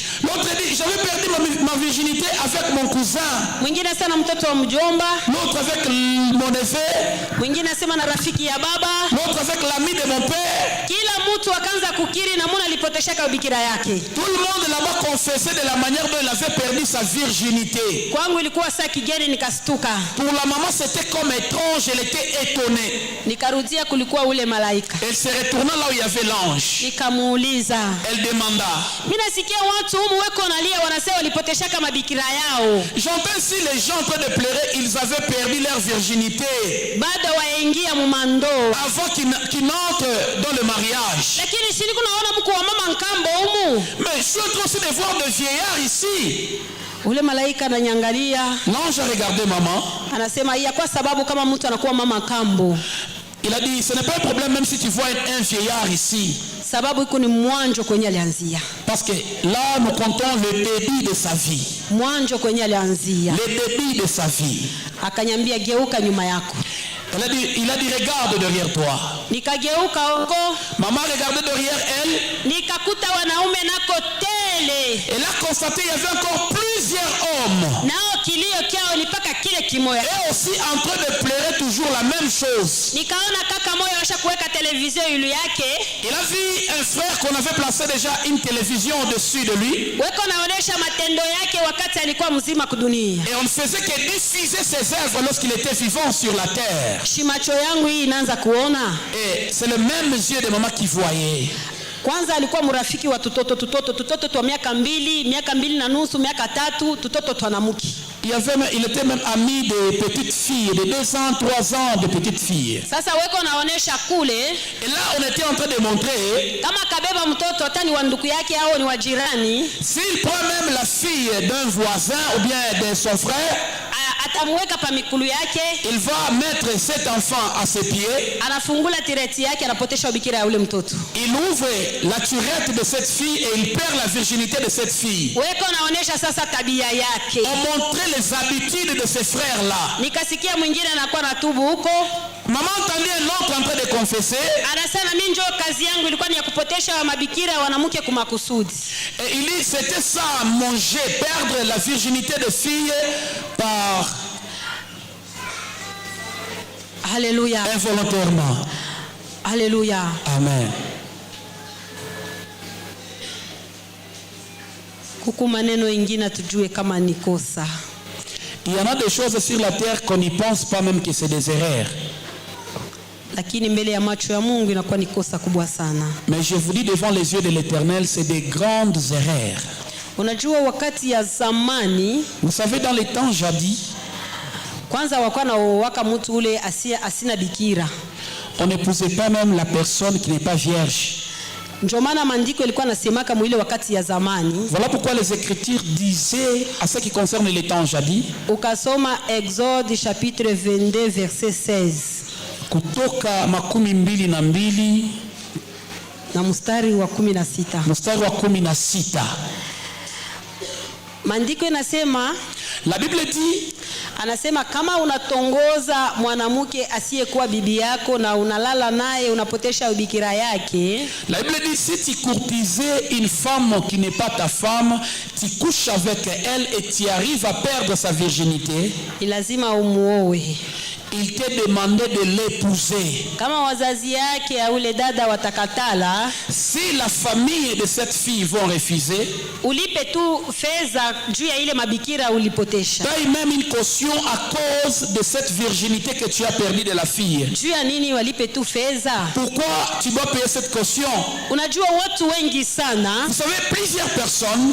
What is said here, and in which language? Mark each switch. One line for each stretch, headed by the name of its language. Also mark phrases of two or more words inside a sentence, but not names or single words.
French: L'autre dit j'avais perdu ma virginité avec mon cousin.
Swahili: Mwingine sana mtoto wa mjomba.
French: L'autre avec mon neveu.
Swahili: Mwingine asema na rafiki ya baba.
French: L'autre avec l'ami de mon père.
Swahili: Kila mtu akaanza kukiri na mwana alipotesheka ubikira yake.
French: Tout le monde là-bas confessait de la manière dont il avait perdu sa virginité.
Swahili: Kwangu ilikuwa saa kigeni, nikastuka.
French: Pour la maman c'était comme étrange, elle était étonnée.
Swahili: Nikarudia kulikuwa ule malaika.
French: Elle se retourna là où il y avait l'ange.
Swahili: Nikamuuliza.
French: Elle demanda.
Swahili: Mimi nasikia watu humu weko nalia, wanasema walipotesheka mabikira yao.
French: J'entends si les gens en train de pleurer, ils avaient perdu leur virginité.
Swahili: Bado waingia mumando.
French: Avant qu'ils n'entrent dans le mariage.
Swahili: Lakini si niko naona mko wa mama nkambo humu.
French: Mais je suis en train aussi de voir de vieillards ici.
Swahili: Ule malaika ananyangalia.
French: L'ange a regardé maman.
Swahili: Anasema iya kwa sababu kama mtu anakuwa mama kambo.
French: Il a dit ce n'est pas un problème même si tu vois un vieillard ici.
Swahili: Sababu iko ni mwanjo kwenye alianzia.
French: Parce que là nous comptons le début de sa vie.
Swahili: Mwanjo kwenye alianzia.
French: Le début de sa vie.
Swahili: Akanyambia geuka nyuma yako.
French: Il a dit regarde derrière toi.
Swahili: Nikageuka huko.
French: Maman regardait derrière elle.
Swahili: Nikakuta wanaume nako tele.
French: Elle a constaté il y avait encore plusieurs hommes.
Swahili: Nao kilio kyao ni paka kile kimoya.
French: Et aussi en train de pleurer toujours la même chose.
Swahili: Nikaona kaka moyo washa kuweka televizio yulu yake.
French: Il a vu un frère qu'on avait placé déjà une télévision au-dessus de lui.
Swahili: Weko naonesha matendo yake wakati alikuwa mzima kudunia.
French: Et on ne faisait que diffuser ses œuvres lorsqu'il était vivant sur la terre.
Swahili: Shimacho yangu hii inaanza kuona.
French: Et c'est le même yeux de maman qui voyait.
Swahili: Kwanza alikuwa mrafiki wa tutoto twa miaka 2 na nusu, miaka 3, tutoto twanamuki.
French: Il était même ami de petites filles, de 2 ans, 3 ans de petites filles.
Swahili: Sasa weko naonesha kule.
French: Et là on était en train de montrer.
Swahili: Kama kabeba mtoto hata ni wa ndugu yake au ni wa jirani.
French: S'il prend même la fille d'un voisin ou bien de son frère.
Swahili: atamweka pa mikulu yake.
French: Il va mettre cet enfant à ses pieds.
Swahili: Anafungula tireti yake, anapotesha bikira ya ule mtoto.
French: Il ouvre la turette de cette fille et il perd la virginité de cette fille.
Swahili: Weko naonesha sasa tabia yake.
French: On montrait les habitudes de ces frères là.
Swahili: Nikasikia mwingine anakuwa na tubu huko.
French: Maman entendait un autre en train de confesser.
Swahili: Anasema mimi njoo kazi yangu ilikuwa ni ya kupotesha mabikira wanamke kwa makusudi.
French: Et il dit c'était ça, manger, perdre la virginité de fille par Alléluia. Involontairement. Alléluia. Amen.
Swahili: Kuku maneno ingine tujue kama ni kosa.
French: Il y en a des choses sur la terre qu'on n'y pense pas même que c'est des erreurs.
Swahili: Lakini mbele ya macho ya Mungu inakuwa ni kosa kubwa sana.
French: Mais je vous dis devant les yeux de l'Éternel, c'est des grandes erreurs.
Swahili: Unajua wakati ya zamani,
French: vous savez dans les temps jadis,
Swahili: kwanza wakwa na waka mtu ule asina bikira.
French: On n'épousait pas même la personne qui n'est pas vierge.
Swahili: Ndio maana maandiko yalikuwa nasemaka mwile wakati ya zamani.
French: Voilà pourquoi les Écritures disaient à ce qui concerne les temps jadis.
Swahili: Ukasoma Exode
French: chapitre 22 verset 16.
Swahili: Kutoka 22 na mstari wa 16. Mstari wa 16. Maandiko yanasema,
French: la Bible dit,
Swahili: anasema kama unatongoza mwanamke asiyekuwa bibi yako na unalala naye unapotesha ubikira yake.
French: La Bible dit si tu courtisais une femme qui n'est pas ta femme, tu couches avec elle et tu arrives à perdre sa virginité.
Swahili: Lazima umuoe.
French: Il t'est demandé de l'épouser.
Swahili: Kama wazazi yake au le dada watakatala,
French: si la famille de cette fille vont refuser,
Swahili: ulipe tu fedha juu ya ile mabikira ulipotesha.
French: Paye même une caution à cause de cette virginité que tu as perdue de la fille.
Swahili: Juu ya nini walipe tu fedha?
French: Pourquoi tu dois payer cette caution?
Swahili: Unajua watu wengi sana,
French: vous savez plusieurs personnes,